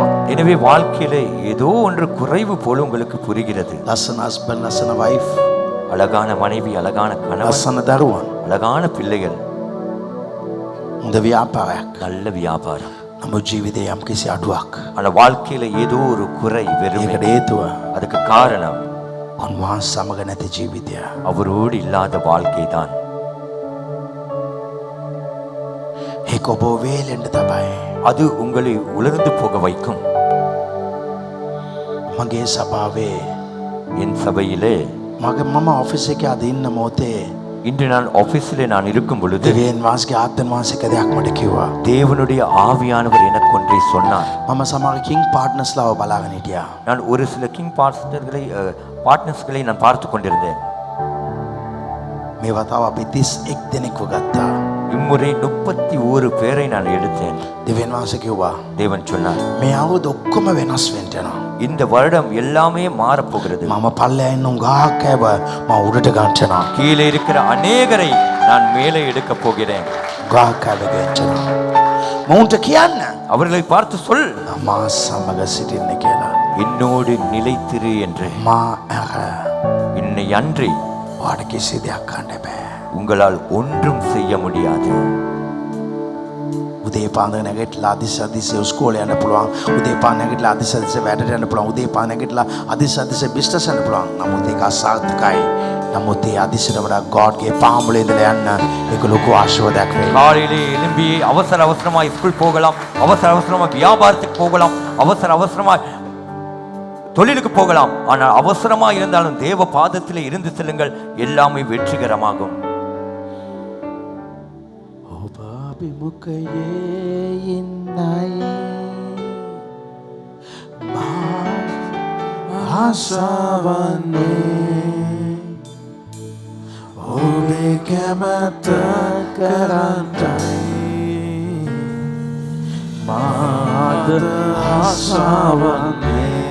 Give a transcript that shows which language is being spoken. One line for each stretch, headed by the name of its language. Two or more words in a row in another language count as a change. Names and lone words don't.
Tamil: எனவே வாழ்க்கையிலே ஏதோ ஒன்று குறைவு போல உங்களுக்கு புரிகிறது.
Sinhala: ලස්සන හස්බන්ඩ් ලස්සන වයිෆ්
Tamil: அழகான மனைவி, அழகான கணவன்,
Sinhala: ලස්සන දරුවන්
Tamil: அழகான பிள்ளைகள்,
Sinhala: හොඳ ව්‍යාපාරයක්.
Tamil: நல்ல வியாபாரம்.
Sinhala: නමුත් ජීවිතේ යම් කිසි අඩුවක්.
Tamil: ஆனா வாழ்க்கையில ஏதோ ஒரு குறை, வெறுமை.
Sinhala: ඒකට හේතුව
Tamil: அதுக்கு காரணம்
Sinhala: උන්වහන්සේ සමග නැති ජීවිතය.
Tamil: அவரோடு இல்லாத வாழ்க்கை தான்.
Sinhala: ඒක ඔබ වේලෙන්න තමයි.
Tamil: அது உங்களை உலர்ந்து போக வைக்கும்.
Sinhala: මගේ සභාවේ
Tamil: என் சபையிலே
Sinhala: මම ඔෆිස් එකේ අද ඉන්න මොහොතේ
Tamil: இன்று நான் ஆபீஸிலே நான் இருக்கும் பொழுது
Sinhala: දෙවියන් වහන්සේගේ ආත්මන් වහන්සේ දෙයක් මට කිව්වා.
Tamil: தேவனுடைய ஆவியானவர் எனக்கு ஒன்றை சொன்னார்.
Sinhala: මම සමහර කිං පාර්ට්නර්ස්ලාව බලාගෙන හිටියා.
Tamil: நான் ஒரு சில கிங் பார்ட்னர்ஸ்களை நான் பார்த்து கொண்டிருந்தேன்.
Sinhala: මේ වතාව අපි 31 දෙනෙක්ව ගත්තා.
Tamil: இம்முறை 31 பேரை நான் எடுத்தேன்.
Sinhala: දෙවියන් වහන්සේ කිව්වා
Tamil: தேவன் சொன்னார்,
Sinhala: මේ අවුරුදු ඔක්කොම වෙනස් වෙන්න යනවා.
Tamil: இந்த வருடம் எல்லாமே மாறப்போகிறது.
Sinhala: මම පල්ලෙහා ඉන්න උගාක් අයව මම උඩට ගන්න යනවා.
Tamil: கீழே இருக்கிற அநேகரை நான் மேலே எடுக்க போகிறேன்.
Sinhala: උගාක් අයව ගන්න යනවා. මවුන්ට කියන්න
Tamil: அவர்களை பார்த்து சொல்,
Sinhala: මා සමග සිටින්න කියලා.
Tamil: என்னோடு நிலைத்திரு என்று.
Sinhala: මා අර
Tamil: என்னை அன்றி
Sinhala: ඔයාට කිසි දෙයක් කරන්න බෑ.
Tamil: உங்களால் ஒன்றும் செய்ய முடியாது.
Sinhala: උදේ පාන්දර නැගිටලා අදිස්සේ ඉස්කෝලේ යන්න පුළුවන්. උදේ පාන්දර නැගිටලා අදිස්සේ වැඩට යන්න පුළුවන්. උදේ පාන්දර නැගිටලා අදිස්සේ බිස්නස් යන්න පුළුවන්. නමුත් ඒක අසාර්ථකයි. නමුත් ඒ අදිස්සට වඩා ගෝඩ්ගේ පාමුලේ ඉඳලා යන්න ඒක ලොකු ආශිර්වාදයක් වෙයි.
Tamil: காலையிலே எழும்பி அவசர அவசரமாய் ஸ்கூல் போகலாம், அவசர அவசரமாய் வியாபாரத்துக்கு போகலாம், அவசர அவசரமாய் தொழிலுக்கு போகலாம். ஆனால் அவசரமா இருந்தாலும் தேவ பாதத்திலே இருந்து செல்லுங்கள், எல்லாமே வெற்றிகரமாகும்.
Sinhala: ඔබ අභිමුඛයේ ඉන්නයි මා ආසවන්නේ ඔබේ කැමැත්ත කරන්නයි මාද ආසවන්නේ